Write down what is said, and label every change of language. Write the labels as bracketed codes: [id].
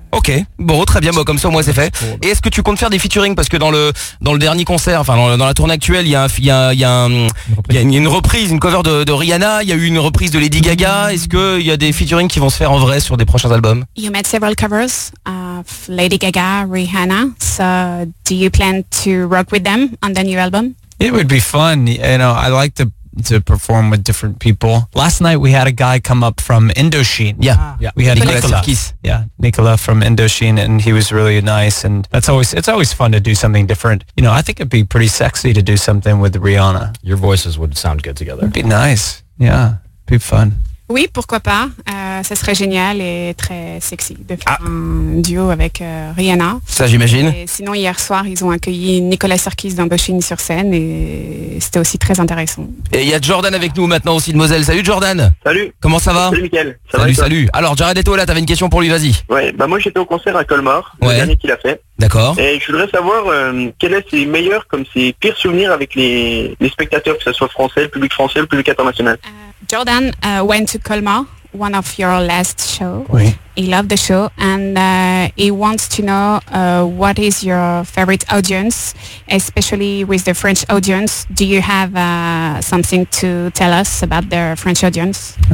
[fr] Ok, bon, très bien, bon, comme ça, moi, c'est fait. Cool. Et est-ce que tu comptes faire des featuring? Parce que dans le dernier concert, enfin, dans la tournée actuelle, il y a une reprise, une cover de Rihanna, il y a eu une reprise de Lady Gaga. Est-ce qu'il y a des featuring qui vont se faire en vrai sur des prochains albums? [en] You made several covers of Lady Gaga, Rihanna. So, do you plan to rock with them on the new album? It would be fun. You know, I like to perform with different people. Last night we had a guy come up from Indochine. Yeah. We had Nicolas. Yeah, Nicolas from Indochine, and he was really nice, and it's always fun to do something different. You know, I think it'd be pretty sexy to do something with Rihanna. Your voices would sound good together. It'd be nice. Yeah. It'd be fun. [fr] Oui, pourquoi pas? Ça serait génial et très sexy de faire un duo avec Rihanna. Ça, j'imagine. Et sinon, hier soir, ils ont accueilli Nicolas Sarkis d'Indochine sur scène et c'était aussi très intéressant. Et il y a Jordan avec nous maintenant aussi de Moselle. Salut Jordan. Salut. Comment ça va? Salut Mickaël. Salut. Alors, Jared Eto'o, là, t'avais une question pour lui, vas-y. Ouais, bah moi j'étais au concert à Colmar, le dernier qu'il a fait. D'accord. Et je voudrais savoir quel est ses meilleurs comme ses pires souvenirs avec les spectateurs, que ce soit français, le public international. [en] Jordan went to Colmar, one of your last shows. [fr] Oui. [en] He loved the show and he wants to know what is your favorite audience, especially with the French audience. Do you have something to tell us about the French audience?